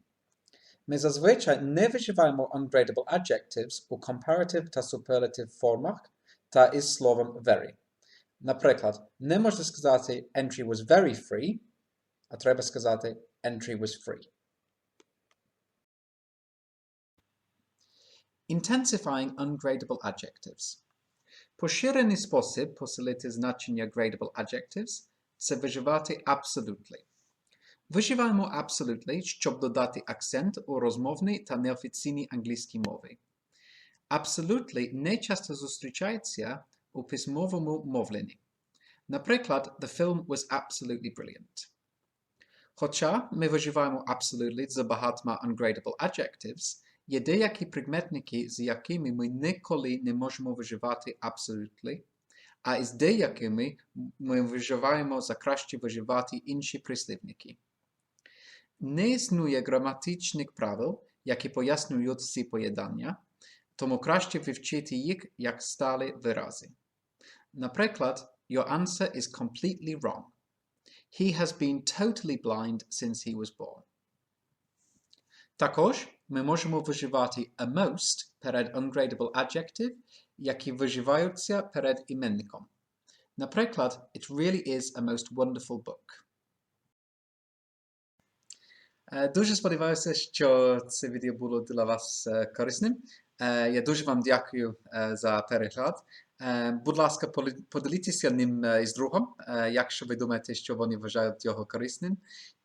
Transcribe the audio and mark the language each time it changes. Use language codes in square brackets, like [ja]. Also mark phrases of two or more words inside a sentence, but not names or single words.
[uk] Ми зазвичай не вживаємо [en] ungradable adjectives [uk] у comparative та superlative формах та із словом very. Наприклад, не можна сказати [en] entry was very free, [uk] а треба сказати [en] entry was free. Intensifying ungradable adjectives. [uk] Поширений спосіб посилити значення [en] gradable adjectives [uk] – це вживати absolutely. Вживаємо absolutely, щоб додати акцент у розмовній та неофіційній англійській мові. Absolutely не часто зустрічається у письмовому мовленні. Наприклад, [en] the film was absolutely brilliant. [uk] Хоча ми вживаємо absolutely з багатьма [en] ungradable adjectives, [uk] є деякі прикметники, з якими ми ніколи не можемо вживати absolutely, а із деякими ми вживаємо за краще вживати інші прислівники. Не існує граматичних правил, які пояснюють ці поєднання, тому краще вивчити їх як сталі вирази. Наприклад, [en] your answer is completely wrong. He has been totally blind since he was born. [uk] Також ми можемо вживати [en] a most [uk] перед [en] ungradable adjective, [uk] які вживаються перед іменником. Наприклад, [en] it really is a most wonderful book. [uk] Дуже сподіваюся, що це відео було для вас корисним. Я дуже вам дякую за перегляд. Будь ласка, поділіться ним із другом, якщо ви думаєте, що вони вважають його корисним.